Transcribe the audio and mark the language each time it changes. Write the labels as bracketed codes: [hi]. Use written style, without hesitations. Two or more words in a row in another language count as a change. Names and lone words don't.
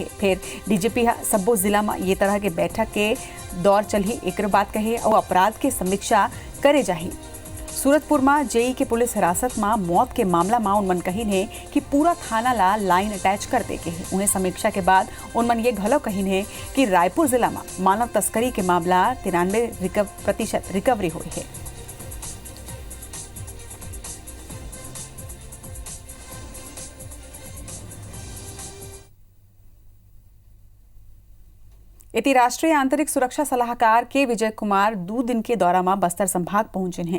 [hne] फिर डीजीपी सब्बो जिला में ये तरह के बैठक के दौर चली एक बात कहे और अपराध के समीक्षा करे जाही। सूरतपुर में जेई के पुलिस हिरासत में मौत के मामला में उनमन कहीन है कि पूरा थाना ला लाइन अटैच कर दे के है। उन्हें समीक्षा के बाद उनमन ये घलो कहीन है कि रायपुर जिला में मानव तस्करी के मामला 93% रिकवरी हुई है। इति राष्ट्रीय आंतरिक सुरक्षा सलाहकार के विजय कुमार 2 दिन के दौरा में बस्तर संभाग पहुंचे हैं।